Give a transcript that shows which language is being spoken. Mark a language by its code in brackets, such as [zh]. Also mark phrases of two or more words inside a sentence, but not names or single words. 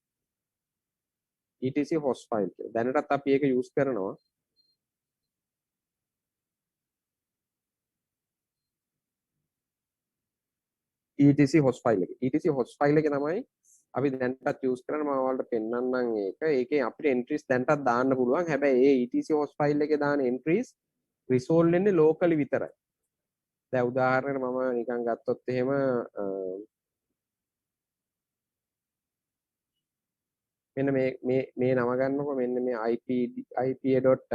[en] etc host file [si] කියලා. දැනටත් අපි ඒක යූස් කරනවා. [en] etc host file එක. etc host file [si] එක තමයි අපි දැනටත් යූස් කරන්නේ. මම ඔයාලට පෙන්නන්නම් ඒක. ඒකේ අපිට entries දැනටත් දාන්න පුළුවන්. හැබැයි ඒ [en] etc host file [si] එකේ දාන entries resolve වෙන්නේ locally විතරයි. දැන් උදාහරණයක් මම නිකන් ගත්තොත් එහෙම මෙන්න මේ නම ගන්නකො මෙන්න මේ IPA.